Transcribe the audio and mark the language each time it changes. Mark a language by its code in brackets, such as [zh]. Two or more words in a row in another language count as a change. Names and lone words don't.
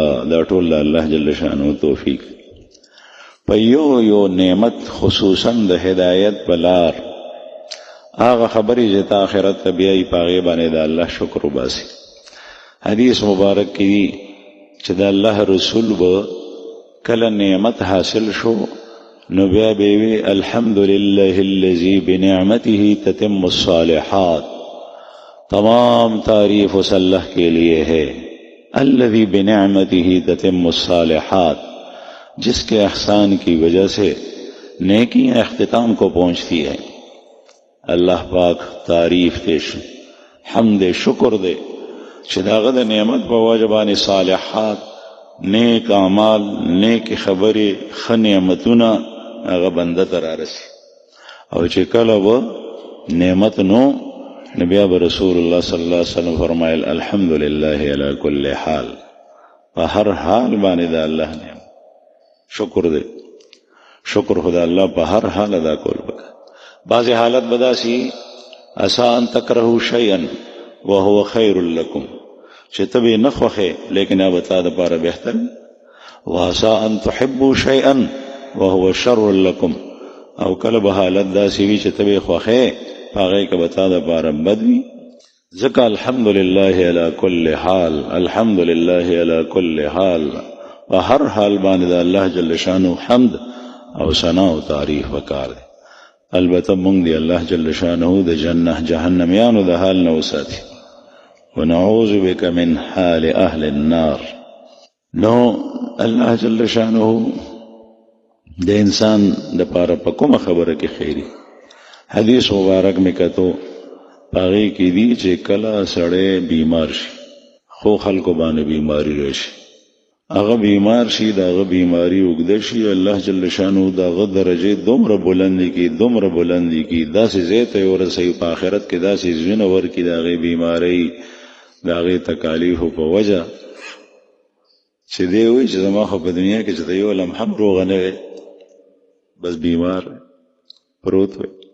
[ps] دا ټول الله جل شانه توفیق. په یو نعمت خصوصا د هدایت بلار هغه خبرې چې تا آخرت ته بیایي په هغې باندې د الله شکر وباسي. حدیث مبارک کې دي چې د الله رسول به کله نعمت حاصل شو نو بیا به وی [ar] الحمدلله الذي بنعمته تتم الصالحات، [ur] تمام تعریف اس اللہ کے لیے ہے، [ar] الذي بنعمته تتم الصالحات، [ur] جس کے احسان کی وجہ سے نیکیاں اختتام کو پہنچتی ہیں. [ps] اللہ پاک تعریف دے، حمد شکر دے چې داغه د نعمت په وجه باندې صالحات، نیک اعمال، نیک خبرې، ښه نعمتونه هغه بنده ته رارسي. او چې کله به نعمت نو بیا به رسول الله [ar] صلی الله علیه وسلم [ps] فرمایل [ar] الحمدلله علی کل حال، [ps] په هر حال باندې د الله نعمت شکر دی. شکر خدا الله په هر حال ادا کول وکړه. بعضې حالت بداسي [ar] عسى ان تکرهوا شیئا وهو خیر لکم، [ps] چې ته به نه خوښې لیکن هغه تا دپاره بهتر، [ar] وعسى ان تحبوا شیئا وهو شر لکم، [ps] او کله به حالت داسې وي چې ته به خوښې هغې که به تا دپاره بد وي. ځکه [ar] الحمدلله علی کل حال، الحمدلله علی کل حال، [ps] په هر حال باندې د الله جل شانو حمد او ثنا او تعریف وکار دی. البته مونږ دی الله جل شانه د جهنميانو د حال نه وساتي. [ar] ونعوذ بك من حال اهل النار. [ps] نو الله جل شانه د انسان د پاره په کومه خبره کې خیری حدیث مبارک میں کتو پاغي کې دی چې کله سړی بیمار شي، خو خلکو باندې بیماری راشي، هغه بیمار شي، داغه بیماری اوږده شي، الله جل شانه داغه درجه دومره بلندی کی داسې ځای ته ورسوي په آخرت کې، داسې ژوند ورکړي داغه بیماری داغه تکالیف په وجه چې دی وایي چې زما خو په دنیا کې چې د یو لمحه هم روغه نه وی، بس بیمار پروت وی.